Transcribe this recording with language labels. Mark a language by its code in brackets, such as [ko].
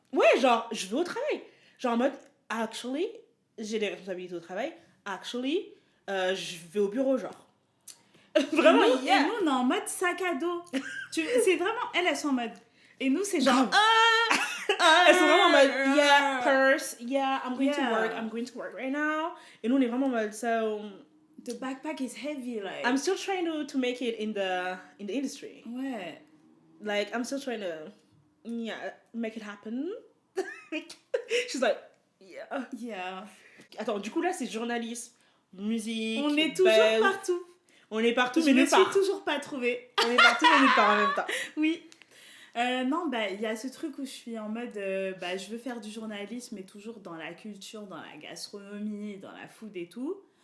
[fr] Ouais, genre, je vais au travail. Genre, en mode, actually, j'ai des responsabilités au travail, actually, je vais au bureau, genre. Vraiment, et nous, on est en mode sac à dos. C'est vraiment, elles sont en mode. Et nous, c'est genre. Elles sont vraiment en mode, [en] yeah, purse, yeah, I'm going to work right now. [fr] Et nous, on est vraiment en mode, so... [en] The backpack is heavy, like. I'm still trying to make it in the industry. [fr] Ouais. [en] Like, I'm still trying to, yeah, make it happen. She's like, yeah. Yeah. [fr] Attends, du coup, là, c'est journalisme, musique. On est toujours partout. On est partout, Je mais me nulle suis part. toujours pas trouvée. On est partout, mais nulle part en même temps. Oui. Non, bah, il y a ce truc où je suis en mode, bah, je veux faire du journalisme, mais toujours dans la culture, dans la gastronomie, dans la food et tout.